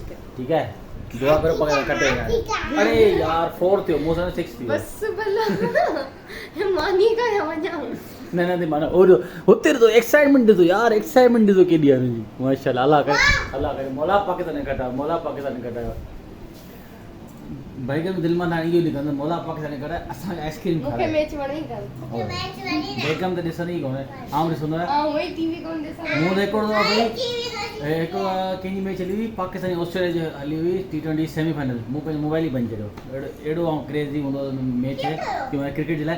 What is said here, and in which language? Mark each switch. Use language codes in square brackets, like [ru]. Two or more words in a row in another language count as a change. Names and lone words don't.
[sd] ठीकु आहे दुआ करो पाकिस्तान खटे वञे। अरे यार 4 थियो मूं सां 6 थियो। बस भला मानी का या वञा न न माना ओॾो हुते ॾिसो एक्साइटमेंट ॾिसो यार एक्साइटमेंट ॾिसो केॾी आहे हुनजी। माशाल्लाह अल्लाह करे मौला पाकिस्तान खटायो मौला पाकिस्तान खटायो। भाई के दिल में ना इहो लिखंदो मौला पाकिस्तान करे असांखे आइसक्रीम मूंखे खाराए। मैच वणे ई बेगम त ॾिसंदी ई कोन्हे। आउं ॾिसंदो आहियां। हां वही टीवी कोन ॾिसां। मूं रिकॉर्ड आहे भाई हिकु कंहिंजी मैच हली हुई पाकिस्तान ऑस्ट्रेलिया जी हली हुई T20 सेमीफाइनल। मूं पंहिंजो मोबाइल ई बंदि छॾियो। एॾो ऐं क्रेज़ी हूंदो मैच आहे की माना क्रिकेट जे लाइ।